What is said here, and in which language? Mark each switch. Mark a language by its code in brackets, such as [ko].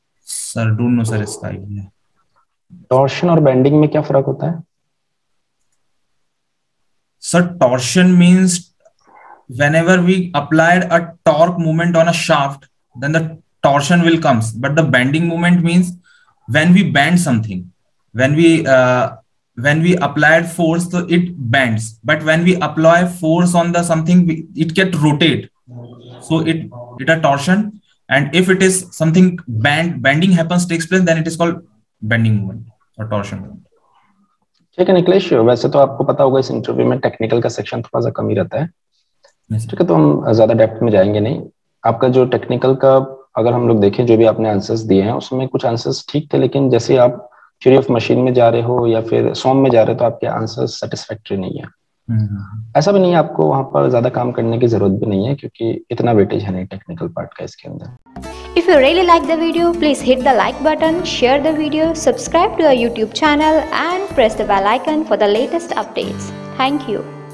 [en] Sir, don't know sir [hi] इसका [en] idea. [hi] Torsion और bending में क्या फर्क होता है? [en] Sir, torsion means whenever we applied a torque moment on a shaft, then the torsion will comes. But the bending moment means when we bend something, when we applied force, so it bends. But when we apply force on the something, it get rotate. So it a torsion. And if it is something bending happens takes place, then it is called bending moment or torsion moment. [hi] ठीक है निकलेश, वैसे तो आपको पता होगा इस interview में technical का सेक्शन थोड़ा सा कम ही रहता है। ठीक है, तो हम ज्यादा डेप्थ में जाएंगे नहीं। आपका जो टेक्निकल का अगर हम लोग देखें, जो भी आपने आंसर्स दिए हैं उसमें कुछ आंसर्स ठीक थे, लेकिन जैसे आप थ्योरी ऑफ मशीन में जा रहे हो या फिर सॉम में जा रहे हो तो आपके आंसर्स सेटिस्फैक्टरी नहीं है। ऐसा भी नहीं है, आपको वहां पर ज्यादा काम करने की जरूरत भी नहीं है क्योंकि इतना वेटेज है नहीं टेक्निकल पार्ट का इसके अंदर। [en] If you really like the video, please hit the like button, share the video, subscribe to our YouTube channel and press the bell icon for the latest updates. Thank you.